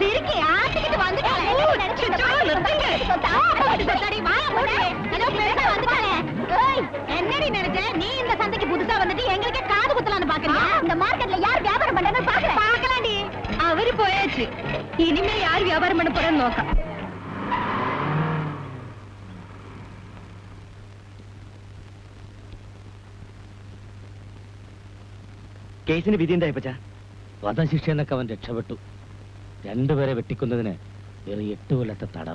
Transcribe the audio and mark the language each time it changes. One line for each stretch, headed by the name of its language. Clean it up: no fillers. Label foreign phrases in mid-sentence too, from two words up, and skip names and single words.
Tamil: இருக்கே ஆட்டிக்கிட்டு வந்துட்டாளே. என்னடி நினைச்ச நீ? இந்த சந்தைக்கு புதுசா வந்துட்டு எங்களுக்கே காது குத்தலான்னு பாக்குறியா? இந்த மார்க்கெட்ல யார் வியாபாரம் பண்றாங்கன்னு பாக்கலாண்டி. அவரு போயாச்சு, இனிமே யார் வியாபாரம் பண்ண போறேன்னு நோக்கம்.
Malayalam: കേസിന് വിധി എന്തായിപ്പച്ചാ? വധശിക്ഷ എന്നൊക്കെ അവൻ രക്ഷപ്പെട്ടു. 2 പേരെ വെട്ടിക്കുന്നതിന് വെറും 8 കൊല്ലത്തെ തടവ്.